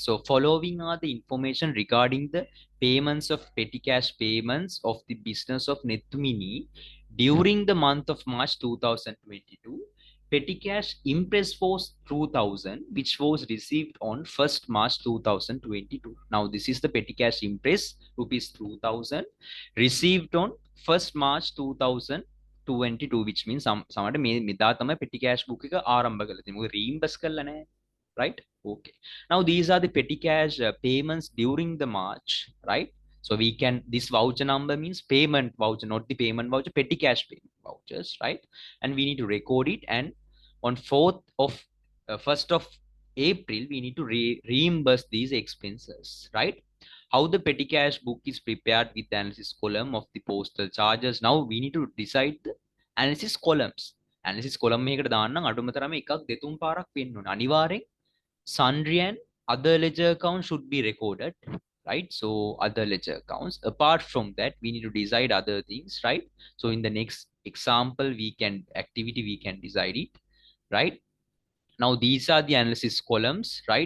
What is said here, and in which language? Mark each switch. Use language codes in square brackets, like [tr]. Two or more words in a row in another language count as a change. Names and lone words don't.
[en] So following are the information regarding the payments of petty cash payments of the business of Netumini during the month of March 2022. Petty cash impress was 2000, which was received on 1st March 2022. Now this is the petty cash impress rupees 2000 received on 1st March 2022, which means [si] සමහරට මේ මෙදා තමයි [en] petty cash book [si] එක ආරම්භ කරලා තියෙන්නේ. මොකද reimburse කරලා නැහැ. [en] Right? Okay. Now these are the petty cash payments during the March, right? So we can, this voucher number means payment voucher, not the payment voucher, petty cash payment vouchers, right? And we need to record it. And on 4th of 1st of April, we need to reimburse these expenses, right? How the petty cash book is prepared with the analysis column of the postal charges. Now we need to decide the analysis columns. Analysis column [si] එකකට දාන්න නම් අඩුම තරම එකක් දෙතුන් පාරක් වෙන්න ඕන. [en] අනිවාර්යෙන් sundry and other ledger accounts should be recorded, right? So other ledger accounts. Apart from that, we need to decide other things, right? So in the next example, we can activity, we can decide it, right? Now these are the analysis columns, right?